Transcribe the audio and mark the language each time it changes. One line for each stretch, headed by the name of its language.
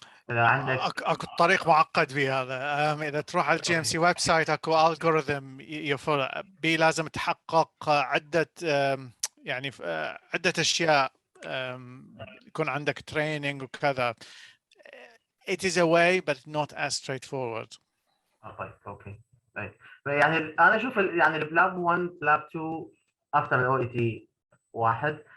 Arabic: اذا عندك اكو طريق معقد بهذا. اذا تروح على GMC ويب سايت اكو الجوريثم بي لازم تحقق عده يعني عده اشياء، يكون عندك تريننج وكذا.
English: It is a way but not as straightforward.
Arabic: طيب اوكي. طيب يعني انا اشوف يعني البلاب 1 بلاب 2 after ال OET واحد.